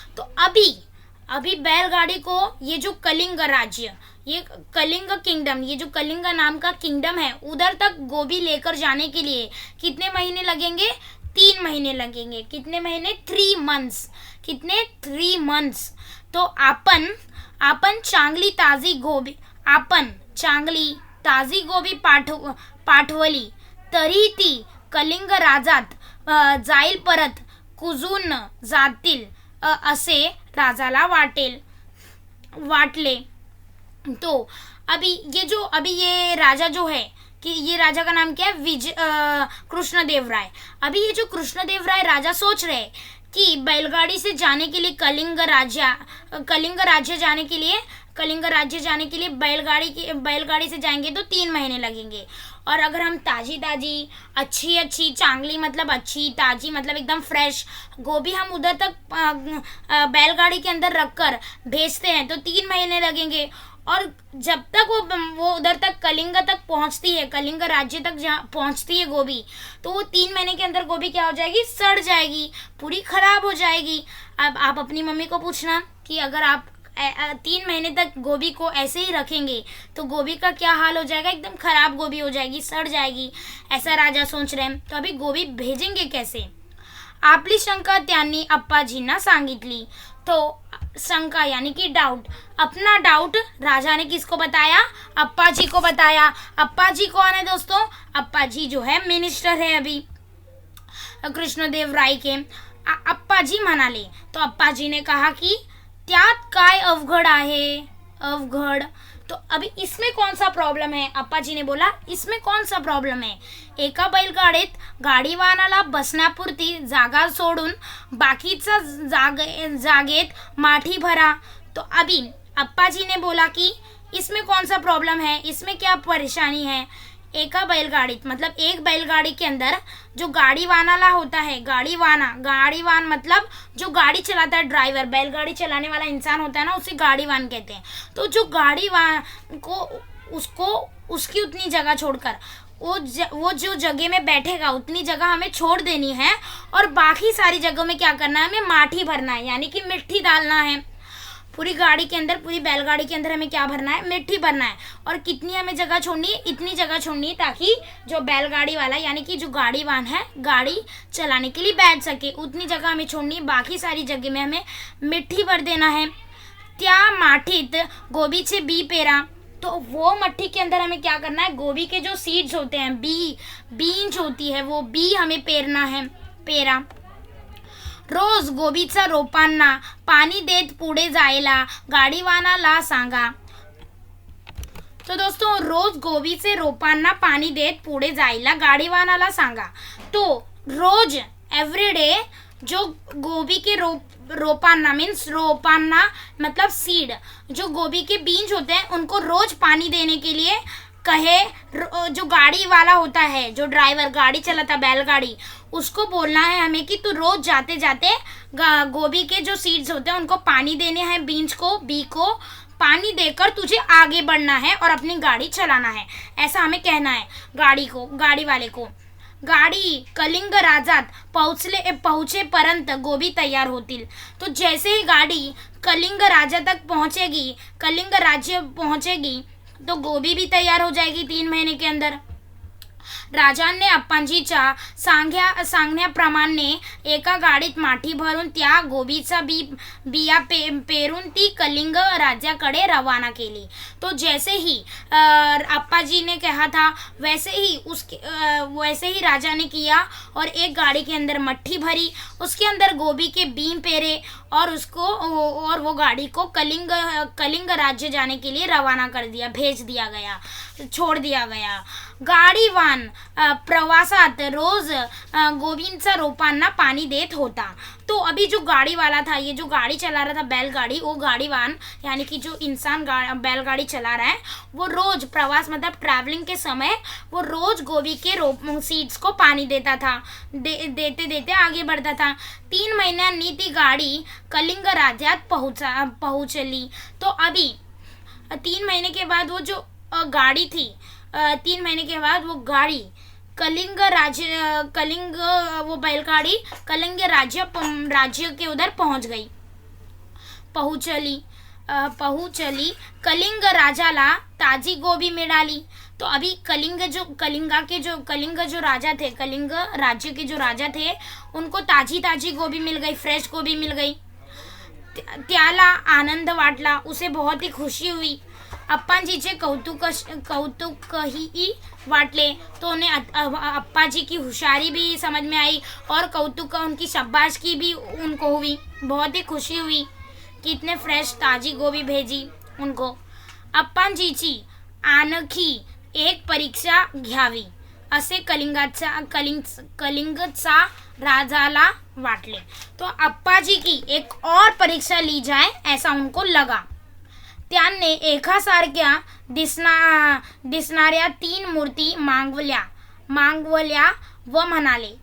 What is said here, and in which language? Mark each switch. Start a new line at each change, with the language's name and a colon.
Hindi: तो अभी बैलगाड़ी को, ये जो कलिंग राज्य, ये कलिंग किंगडम, ये जो कलिंग नाम का किंगडम है, उधर तक गोभी लेकर जाने के लिए कितने महीने लगेंगे? 3 महीने लगेंगे। कितने महीने? 3 मंथ्स। कितने? 3 मंथ्स।
Marathi: तो आपण चांगली ताजी गोभी पाठवली तरी ती कलिंग राजात जाईल परत कुजून जातील असे राजाला वाटले।
Hindi: तो अभी ये राजा जो है, कि ये राजा का नाम क्या है? कृष्णदेव राय। अभी ये जो कृष्णदेव राय राजा सोच रहे कि बैलगाड़ी से जाने के लिए कलिंग राज्य जाने के लिए बैलगाड़ी से जाएंगे तो 3 महीने लगेंगे। और अगर हम ताजी अच्छी चांगली मतलब अच्छी, ताजी मतलब एकदम फ्रेश गोभी हम उधर तक बैलगाड़ी के अंदर रखकर भेजते हैं तो 3 महीने लगेंगे। और जब तक वो उधर तक कलिंग तक पहुंचती है, कलिंग राज्य तक पहुंचती है गोभी, तो वो 3 महीने के अंदर गोभी क्या हो जाएगी? सड़ जाएगी, पूरी खराब हो जाएगी। अब आप अपनी मम्मी को पूछना कि अगर आप 3 महीने तक गोभी को ऐसे ही रखेंगे तो गोभी का क्या हाल हो जाएगा? एकदम खराब गोभी हो जाएगी, सड़ जाएगी। ऐसा राजा सोच रहे हैं। तो अभी गोभी भेजेंगे कैसे?
Marathi: आपली शंका त्यांनी अप्पाजींना सांगितली।
Hindi: तो शंका यानी कि डाउट, अपना डाउट राजा ने किसको बताया? अप्पाजी को बताया। अप्पाजी कौन है दोस्तों? अप्पाजी जो है मिनिस्टर है अभी कृष्णदेव राय के।
Marathi: अप्पाजी म्हणाले,
Hindi: तो अप्पाजी ने कहा कि
Marathi: त्यात काय अवघड आहे? अवघड,
Hindi: तो अभी इसमें कौन सा प्रॉब्लेम है? अप्पा जी ने बोला इसमें कौन सा प्रॉब्लेम है?
Marathi: एका बैलगाडीत गाडी वाहनाला बसण्यापुरती जागा सोडून बाकीचा जागेत माठी भरा.
Hindi: तो अभी अप्पा जी ने बोला कि इसमें कौन सा प्रॉब्लम है, इसमें क्या परेशानी है?
Marathi: एका बैलगाड़ीत
Hindi: मतलब एक बैलगाड़ी के अंदर जो गाड़ी वानाला होता है, गाड़ी वान मतलब जो गाड़ी चलाता है, ड्राइवर, बैलगाड़ी चलाने वाला इंसान होता है ना, उसे गाड़ी वान कहते हैं. तो जो गाड़ी वान को उसको उसकी उतनी जगह छोड़कर वो जो जगह में बैठेगा उतनी जगह हमें छोड़ देनी है और बाकी सारी जगहों में क्या करना है? हमें माटी भरना है, यानी कि मिट्टी डालना है. पूरी गाड़ी के अंदर, पूरी बैलगाड़ी के अंदर हमें क्या भरना है? मिट्टी भरना है. और कितनी हमें जगह छोड़नी है? इतनी जगह छोड़नी है ताकि जो बैलगाड़ी वाला यानी कि जो गाड़ी वाहन है गाड़ी चलाने के लिए बैठ सके, उतनी जगह हमें छोड़नी है. बाकी सारी जगह में हमें मिट्टी भर देना है.
Marathi: त्या माठीत गोबीचे बी पेरा.
Hindi: तो वो मट्टी के अंदर हमें क्या करना है? गोभी के जो सीड्स होते हैं, बीज होती है, वो बी हमें पेरना है, पेरा.
Marathi: रोज गोबीच्या रोपांना पाणी देत पुढे जायला गाडीवानाला सांगा. तो दोस्तों रोज गोबीचे रोपांना पाणी देत पुढे जायला गाडीवानाला सांगा.
Hindi: तो रोज एवरीडे जो गोभी के रोपांना मीन्स रोपांना मतलब सीड, जो गोभी के बीज होते हैं उनको रोज पानी देने के लिए कहे. जो गाड़ी वाला होता है, जो ड्राइवर गाड़ी चलाता बैलगाड़ी, उसको बोलना है हमें कि तू रोज जाते जाते गोभी के जो सीड्स होते हैं उनको पानी देने हैं, बीज को, बी को पानी देकर तुझे आगे बढ़ना है और अपनी गाड़ी चलाना है, ऐसा हमें कहना है गाड़ी वाले को.
Marathi: गाड़ी कलिंग राज्यात पहुंचेपर्यंत गोभी तैयार होतील.
Hindi: तो जैसे ही गाड़ी कलिंग राज्य तक पहुंचेगी, कलिंग राज्य पहुंचेगी, तो गोभी भी तैयार हो जाएगी 3 महीने के अंदर.
Marathi: राजाने अप्पाजीच्या सांगण्याप्रमाणे एका गाडीत माठी भरून त्या गोबीचा बिया पेरून ती कलिंग राज्याकडे रवाना केली.
Hindi: तो जैसे ही अप्पा जी ने कहा था वैसे ही राजा ने किया और एक गाड़ी के अंदर मट्टी भरी, उसके अंदर गोभी के बीज पेरे और वो गाड़ी को कलिंग राज्य जाने के लिए रवाना कर दिया, भेज दिया गया, छोड़ दिया गया.
Marathi: गाडी वान प्रवासात रोज गोबींचा रोपांना पानी देत होता.
Hindi: तो अभी जो गाड़ी वाला था, ये जो गाड़ी चला रहा था बैलगाड़ी, वो गाड़ी वान यानी कि जो इंसान बैलगाड़ी चला रहा है, वो रोज प्रवास मतलब ट्रैवलिंग के समय वो रोज गोभी के सीड्स को पानी देता था, देते देते आगे बढ़ता था.
Marathi: 3 महीन्यांनी ती गाड़ी कलिंग राज्यात पहुंचली.
Hindi: तो अभी 3 महीने के बाद वो जो गाड़ी थी, 3 महीने के बाद वो गाड़ी वो बैलगाड़ी कलिंग राज्य के उधर पहुंचली.
Marathi: कलिंग राजाला ताजी गोभी मिळाली.
Hindi: तो अभी कलिंग जो राजा थे, कलिंग राज्य के जो राजा थे, उनको ताजी गोभी मिल गई, फ्रेश गोभी मिल गई.
Marathi: त्याला आनंद वाटला,
Hindi: उसे बहुत ही खुशी हुई.
Marathi: अप्पाजीचे कौतुकही वाटले.
Hindi: तो उन्हें अप्पा जी की होशियारी भी समझ में आई और कौतुक उनकी शाबाशकी भी उनको हुई, बहुत ही खुशी हुई कि इतने फ्रेश ताजी गोभी भेजी उनको.
Marathi: अप्पाजीची आणखी एक परीक्षा घ्यावी असे कलिंगचा राजाला वाटले.
Hindi: तो अप्पा जी की एक और परीक्षा ली जाए ऐसा उनको लगा.
Marathi: त्यांनी एकासारख्या दिसणाऱ्या 3 मूर्ति मागवल्या व म्हणाले.